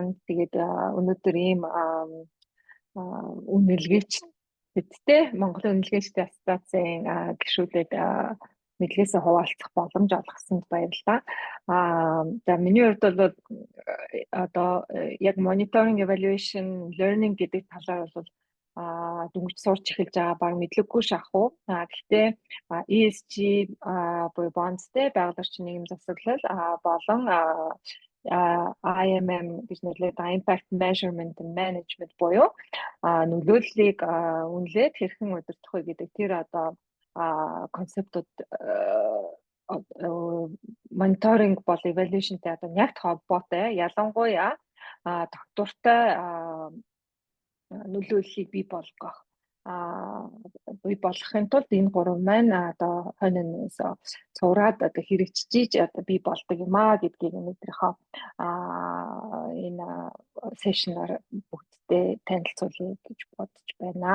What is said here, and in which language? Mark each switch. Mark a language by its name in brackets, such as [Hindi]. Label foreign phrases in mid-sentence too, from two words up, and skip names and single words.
[Mongolian] Тэгээд өнөөдөр ийм үнэлгээч бидтэй Монголын үнэлгээчдийн ассоциацийн гишүүдэд мэдлэгээсээ хуваалцах боломж олгосонд баярлалаа. За миний хувьд бол одоо яг [English] monitoring, evaluation, learning [Mongolian] гэдэг талаар бол дүнгийн сурч эхэлж байгаа баг мэдлэггүй шахуу. Гэхдээ ESG буюу bondsтэй байгаль орчин нийгэм засаглал болон IMM гэж нэрлэдэг [English] impact measurement and management [Mongolian] буюу нөлөөллийг үнэлээд хэрхэн удирдах вэ гэдэг тэр одоо концептууд мониторинг бол evaluationтэй одоо яг холбоотой. Ялангуяа доктортой нөлөөллийг бий болгохын тулд энэ гурав маань одоо хойноос цувраад одоо хэрэгжиж одоо бий болдог юм гэдгийг өнөөдрийнхөө энэ сешнаар бүгдтэй танилцуулъя гэж бодож байна.